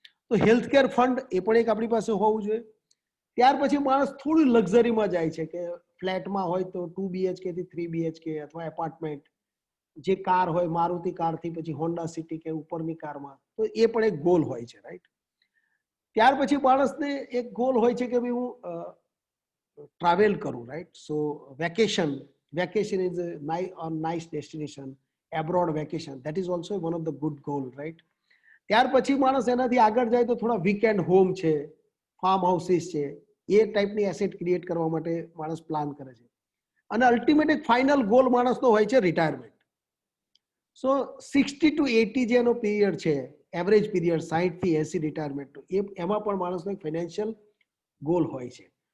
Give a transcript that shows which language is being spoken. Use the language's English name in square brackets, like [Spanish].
[Gujarati] તો health care fund એ પણ એક આપણી પાસે હોવું જોઈએ. ત્યાર પછી માણસ થોડું લક્ઝરીમાં જાય છે કે ફ્લેટમાં હોય તો 2 BHK થી 3 BHK અથવા એપાર્ટમેન્ટ, જે કાર હોય મારુતિ કારથી પછી હોન્ડા સિટી કે ઉપરની કારમાં, તો એ પણ એક ગોલ હોય છે, રાઈટ? ત્યાર પછી માણસને એક ગોલ હોય છે કે ભાઈ હું ટ્રાવેલ કરું, right? [English] So vacation is a nice destination, abroad vacation, that is also one of the good goal, right? [Gujarati] ત્યાર પછી માણસ એનાથી આગળ જાય તો થોડા વીકેન્ડ હોમ છે, ફાર્મ હાઉસીસ છે, એ ટાઈપની એસેટ ક્રિએટ કરવા માટે માણસ પ્લાન કરે છે. અને અલ્ટિમેટ એક ફાઇનલ ગોલ માણસનો હોય છે રિટાયરમેન્ટ. સો 60 to 80 જે એનો પીરિયડ છે, એવરેજ પીરિયડ 60 થી 80 રિટાયરમેન્ટનો, એમાં પણ માણસનો એક ફાઇનાન્શિયલ ગોલ હોય છે.